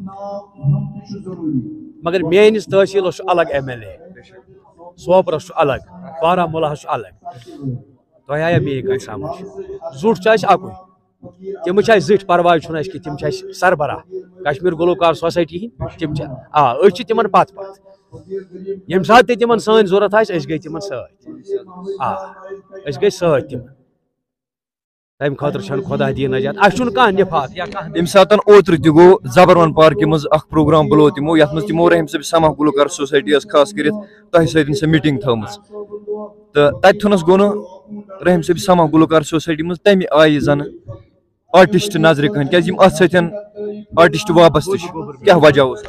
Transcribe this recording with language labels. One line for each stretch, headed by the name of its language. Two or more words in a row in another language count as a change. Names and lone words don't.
Kashmiri: مگر میٲنِس تحصیلس چھُ الگ ایم ایل اے سوپرس چھُ الگ بارہمولہس چھُ الگ تۄہہِ آیا میٲنۍ کتھ سمجھ زُٹھ چھُ اسہِ اکُے تِم چھِ اسہِ زٕٹھۍ پرواے چھُنہٕ اسہِ کینٛہہ تِم چھِ اسہِ سربراہ کشمیر گلوکار سوسائٹی ہٕنٛدۍ تِم چھِ أسۍ چھِ تِمن پتہٕ پتہٕ ییٚمہِ ساتہٕ تہِ تِمن سٲنۍ ضروٗرت آسہِ أسۍ گٔے تِمن سۭتۍ أسۍ گٔے سۭتۍ تِمن تمہ خاطر چھن خدا دی نجات اس چھن کانٛہہ نفاق یا کانٛہہ یم ساتن اوتر تہ گو زبروان پارکہ مز اخ پروگرام بلو تمو یت مز تمو رحم صٲب سما گلوکار سوسائٹی اس خاص کرت تہ سۭتۍ سہ میٹنگ تھٲومٕژ تہ تتہِ تھونس گو نہٕ رحم صٲب سما گلوکار سوسائٹی مز تمہِ آیہِ زن آرٹسٹ نظرِ کھٔنۍ کیازِ یم اتھ سۭتۍ آرٹسٹ وابستہٕ چھِ کیاہ وجہ اوس